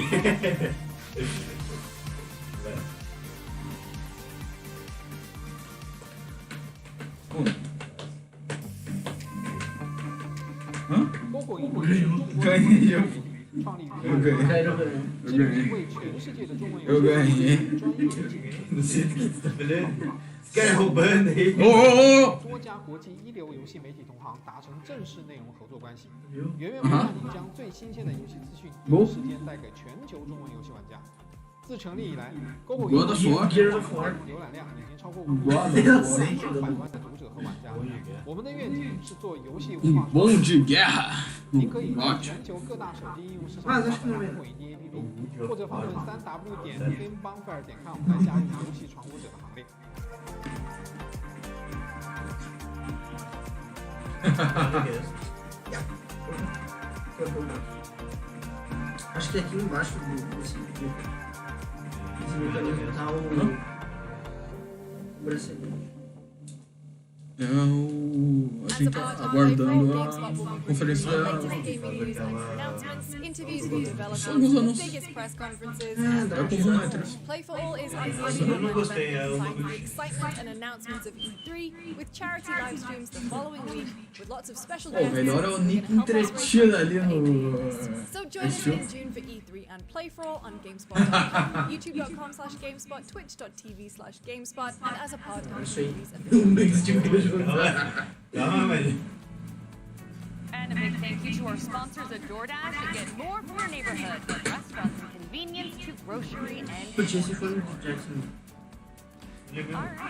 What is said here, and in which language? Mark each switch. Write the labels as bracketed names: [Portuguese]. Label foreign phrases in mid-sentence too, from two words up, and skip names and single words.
[Portuguese] Ganhei. Eu ganhei. Eu ganhei. Não sei do que você tá falando. Esse cara é roubando aí. [Chinese] 多家国际一流游戏媒体同行达成正式内容合作关系，源源不断地将最新鲜的游戏资讯第一时间带给全球中文游戏玩家。自成立以来 ，GoGo 游戏浏览量已经超过500万的读者和玩家。我们的愿景是做游戏文化。您可以在全球各大手机应用市场下载某一 APP， 或者访问3w.gamebonfire.com 来加入游戏闯入者的行列。 [Portuguese] Acho que aqui embaixo desse mecanismo tá o bracelete. A gente tá aguardando a conferência da... Somos anúncios. [English] Playful is the excitement and announcements of E3 with charity live streams the following week with lots of special guests. [Portuguese] Melhor é o Nick entretido ali no... [English] So join us in June for E3 and Play for All on GameSpot.com, youtube.com/GameSpot, twitch.tv/GameSpot, and as a part of the And a big thank you to our sponsors at DoorDash to get more from your neighborhood, from restaurants and convenience to grocery and All right.